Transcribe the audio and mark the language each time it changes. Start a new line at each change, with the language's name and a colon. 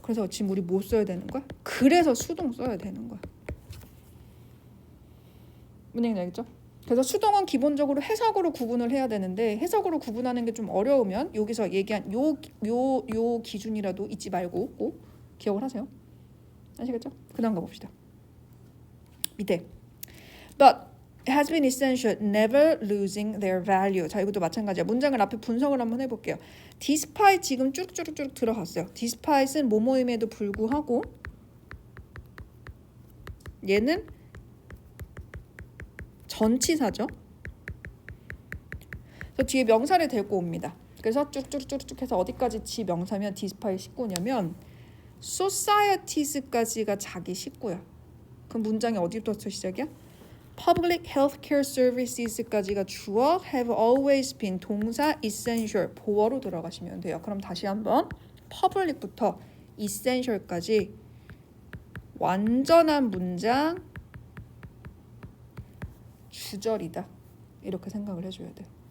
Korean: 그래서 지금 우리 뭐 써야 되는 거야? 그래서 수동 써야 되는 거야. 무슨 얘기인지 알겠죠? 그래서 수동은 기본적으로 해석으로 구분을 해야 되는데 해석으로 구분하는 게 좀 어려우면 여기서 얘기한 요 기준이라도 잊지 말고 꼭 기억을 하세요. 아시겠죠? 그 다음 가봅시다. 밑에
English: But it has been essential, never losing their value.
Korean: 자, 이것도 마찬가지야. 문장을 앞에 분석을 한번 해볼게요. despite 지금 쭉 들어갔어요. despite은 뭐뭐임에도 불구하고 얘는 전치사죠. 그래서 뒤에 명사를 데리고 옵니다. 그래서 쭉쭉쭉쭉 해서 어디까지 지 명사면 despite 식구냐면 societies까지가 자기 식구야. 그럼 문장이 어디부터 시작이야?
English: Public healthcare services까지가 주어, have always been 동사, essential
Korean: 보어로 들어가시면 돼요. 그럼 다시 한번 public부터 essential까지 완전한 문장 주절이다. 이렇게 생각을 해줘야 돼요.